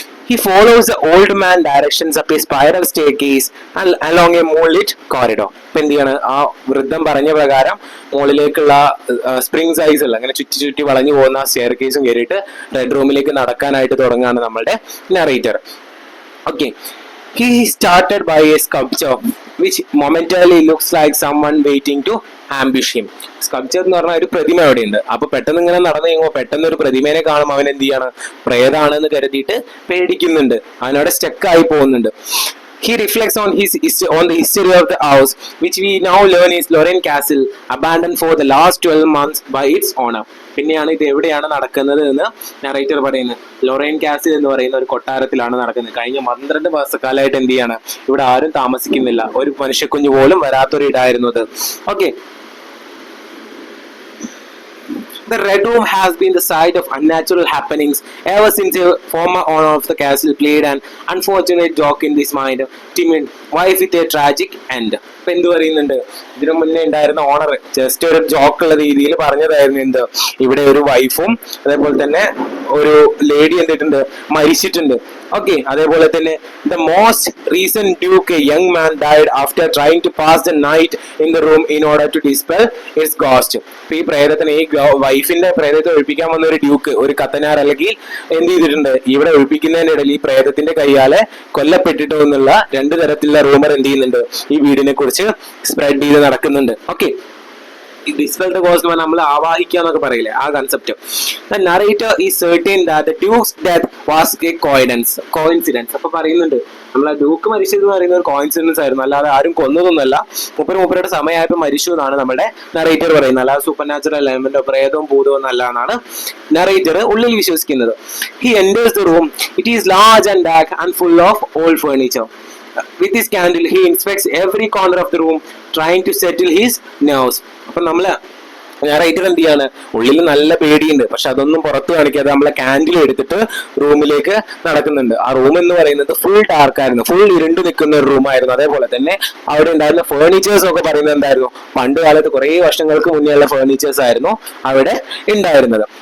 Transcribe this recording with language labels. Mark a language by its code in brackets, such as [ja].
[en] He follows the old man directions up a spiral staircase and along a moonlit corridor. [ml] ഇപ്പൊ എന്ത് ചെയ്യാണ്, ആ വൃദ്ധം പറഞ്ഞ പ്രകാരം മുകളിലേക്കുള്ള സ്പ്രിംഗ് സൈസ് ഉള്ള അങ്ങനെ ചുറ്റി വളഞ്ഞു പോകുന്ന സ്റ്റെയർ കേസും കയറിയിട്ട് റെഡ് റൂമിലേക്ക് നടക്കാനായിട്ട് തുടങ്ങുകയാണ് നമ്മളുടെ narrator. [en] Okay, he started by a sculpture which momentarily looks like someone waiting to ambush him. [ml] Sculpture എന്ന് പറഞ്ഞാൽ ഒരു പ്രതിമ അവിടെ ഉണ്ട്. അപ്പൊ പെട്ടെന്ന് ഇങ്ങനെ നടന്നു കഴിയുമ്പോൾ പെട്ടെന്ന് ഒരു പ്രതിമേനെ കാണുമ്പോൾ അവൻ എന്ത് ചെയ്യാണ്, പ്രേതാണെന്ന് കരുതിയിട്ട് പേടിക്കുന്നുണ്ട്, അവനവിടെ സ്റ്റക്കായി പോകുന്നുണ്ട്. [en] He reflects on the history of the house, which we now learn is Lorraine Castle, abandoned for the last 12 months by its owner. [ml] പിന്നെയാണ് ഇത് എവിടെയാണ് നടക്കുന്നത് എന്ന് നറേറ്റർ പറയുന്നത്. ലൊറൈൻ കാസിൽ എന്ന് പറയുന്ന ഒരു കൊട്ടാരത്തിലാണ് നടക്കുന്നത്. കഴിഞ്ഞ 12 മാസക്കാലമായിട്ട് എന്ത് ചെയ്യാണ്, ഇവിടെ ആരും താമസിക്കുന്നില്ല, ഒരു മനുഷ്യക്കുഞ്ഞു പോലും വരാത്തൊരു ഇടായിരുന്നു അത്. Okay, [en] The Red Room has been the site of unnatural happenings ever since a former owner of the castle played an unfortunate joke in his mind, timid wife with a tragic end. [ml] ഇപ്പൊ എന്ത് പറയുന്നുണ്ട്, ഇതിനു മുന്നേ ഉണ്ടായിരുന്ന owner just ഒരു ജോക്കുള്ള രീതിയിൽ പറഞ്ഞതായിരുന്നു എന്ത്, ഇവിടെ ഒരു വൈഫും അതേപോലെ തന്നെ ഒരു ലേഡി എന്തിട്ടുണ്ട്, മരിച്ചിട്ടുണ്ട്. [en] okay, [ml] അതേപോലെ തന്നെ [en] The most recent duke a young man died after trying to pass the night in the room in order to dispel its ghost. [ml] ഇപ്പൊ ഈ പ്രേതത്തിന്, ഈ വൈഫിന്റെ പ്രേതത്തെ ഒഴിപ്പിക്കാൻ വന്ന ഒരു ഡ്യൂക്ക്, ഒരു കത്തനാർ അല്ലെങ്കിൽ എന്ത് ചെയ്തിട്ടുണ്ട്, ഇവിടെ ഒഴിപ്പിക്കുന്നതിന്റെ ഇടയിൽ ഈ പ്രേതത്തിന്റെ കൈയാലെ കൊല്ലപ്പെട്ടിട്ടോ എന്നുള്ള രണ്ടു തരത്തിലുള്ള റൂമർ എന്ത് ചെയ്യുന്നുണ്ട്, ഈ വീടിനെ കുറിച്ച് സ്പ്രെഡ് ചെയ്ത് നടക്കുന്നുണ്ട്. ഓക്കെ, [en] dispel the ghost [ml] നമ്മൾ ആവാഹിക്കുക എന്നൊക്കെ പറയില്ലേ, ആ concept. [en] The narrator is certain that the duke's death was a coincidence. [ml] അപ്പൊ പറയുന്നുണ്ട് നമ്മളെ ഡ്യൂക്ക് മരിച്ചത് എന്ന് പറയുന്ന ഒരു കോയിൻസിഡൻസ് ആയിരുന്നു, അല്ലാതെ ആരും കൊന്നതൊന്നുമല്ല. മൂപ്പരുടെ സമയമായപ്പോൾ മരിച്ചു എന്നാണ് നമ്മുടെ നറേറ്റർ പറയുന്നത്, അല്ലാതെ സൂപ്പർ നാച്ചുറൽ എലമെന്റോ പ്രേതവും ഭൂതവും എന്നല്ല എന്നാണ് നറേറ്റർ ഉള്ളിൽ വിശ്വസിക്കുന്നത്. [en] He enters the room, it is large and dark and full of old furniture. With his candle, he inspects every corner of the room, trying to settle his nerves. [ml] അപ്പൊ നമ്മള് ഞായറായിട്ട് എന്ത് ചെയ്യാണ്, ഉള്ളിൽ നല്ല പേടിയുണ്ട്, പക്ഷെ അതൊന്നും പുറത്ത് കാണിക്കാതെ നമ്മളെ കാൻഡിൽ എടുത്തിട്ട് റൂമിലേക്ക് നടക്കുന്നുണ്ട്. ആ റൂം എന്ന് പറയുന്നത് ഫുൾ ഡാർക്ക് ആയിരുന്നു, ഫുൾ ഇരുണ്ടു നിൽക്കുന്ന ഒരു റൂമായിരുന്നു. അതേപോലെ തന്നെ അവിടെ ഉണ്ടായിരുന്ന ഫേർണിച്ചേഴ്സ് ഒക്കെ പറയുന്നത് എന്തായിരുന്നു, പണ്ട് കാലത്ത് കുറേ വർഷങ്ങൾക്ക് മുന്നേ ഉള്ള ഫേർണിച്ചേഴ്സ് ആയിരുന്നു അവിടെ ഉണ്ടായിരുന്നത്.